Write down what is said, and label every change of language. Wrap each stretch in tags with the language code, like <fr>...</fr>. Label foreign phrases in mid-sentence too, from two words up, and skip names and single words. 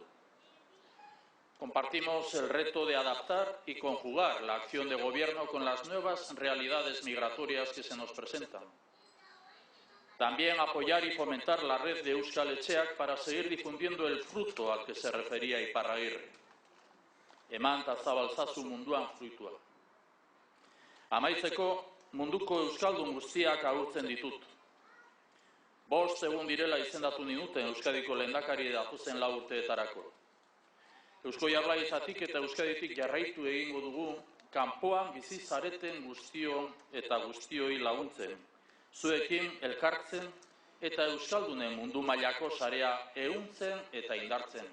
<es>Compartimos el reto de adaptar y conjugar la acción de gobierno con las nuevas realidades migratorias que se nos presentan. También apoyar y fomentar la red de Euskal Etxeak para seguir difundiendo el fruto al que se refería Iparraguirre.</es> <eu>Eman ta zabaltzazu munduan fruitua. Amaitzeko, munduko euskaldun guztiak agurtzen ditut. 5 egun direla izendatu ninuten Euskadiko lehendakari datozen 4 urteetarako. Eusko Jaurlaritzatik eta Euskaditik jarraitu egingo dugu, kanpoan bizi zareten guztion eta guztioi laguntzen, zuekin elkartzen eta euskaldunen mundu mailako sarea ehuntzen eta indartzen.</eu>